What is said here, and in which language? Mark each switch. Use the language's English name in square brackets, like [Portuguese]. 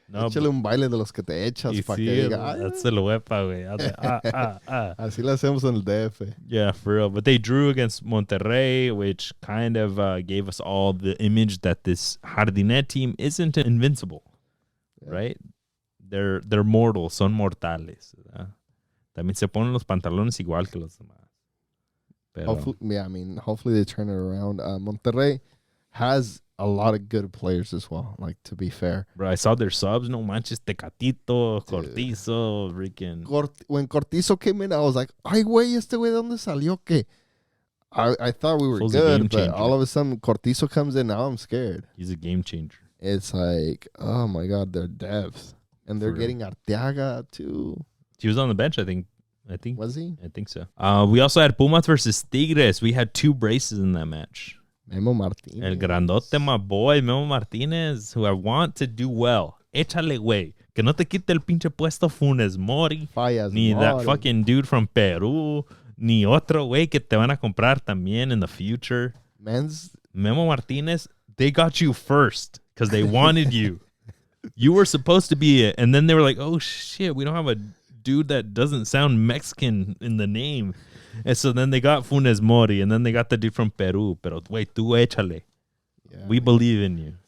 [Spanish] Échale un baile de los que te echas para que diga. That's el huepa, güey. Así lo hacemos en el DF. [English] Yeah, for real. But they drew against Monterrey, which kind of gave us all the image that this Jardinet team isn't invincible, right? They're mortal, [Spanish] son mortales. También se ponen los pantalones igual que los demás. Pero, [English] hopefully they turn it around. Monterrey has a lot of good players as well, like, to be fair. Bro, I saw their subs. [Spanish] No manches, [English] Tecatito, Cortizo, freaking. When Cortizo came in, I was like, [Spanish] ay, güey, este güey, ¿de dónde salió? Que [English] I thought we were good, but all of a sudden, Cortizo comes in. Now I'm scared. He's a game changer. It's like, oh, my God, they're depth. And they're getting Arteaga, too. He was on the bench, I think. Was he? I think so. We also had Pumas versus Tigres. We had 2 braces in that match. Memo Martinez. [Spanish] El grandote, [English] my boy, Memo Martinez, who I want to do well. [Spanish] Échale, güey. Que no te quite el pinche puesto Funes Mori. Fallas ni Mori. [English] That fucking dude from Peru. [Spanish] Ni otro güey que te van a comprar también [English] in the future. Memo Martinez, they got you first because they wanted you. You were supposed to be it. And then they were like, oh, shit, we don't have a dude that doesn't sound Mexican in the name. And so then they got Funes Mori, and then they got the dude from Peru. [Spanish] Pero, [English] wait, [Spanish] tú échale. [English] Yeah. We believe in you.